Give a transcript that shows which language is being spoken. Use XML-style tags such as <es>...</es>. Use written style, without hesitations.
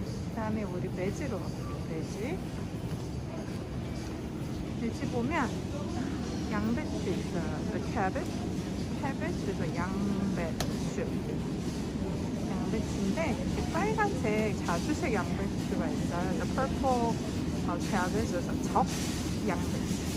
<ko>그다음에 우리 베지로 가볼게요. 베지 보면 양배추 있어요.</ko> <en>The cabbage is a 양배추.</en> <ko>양배추인데 이렇게 빨간색 자주색 양배추가 있어요.</ko> <en>The purple cabbage is a</en> <ko>적 양배추.</ko>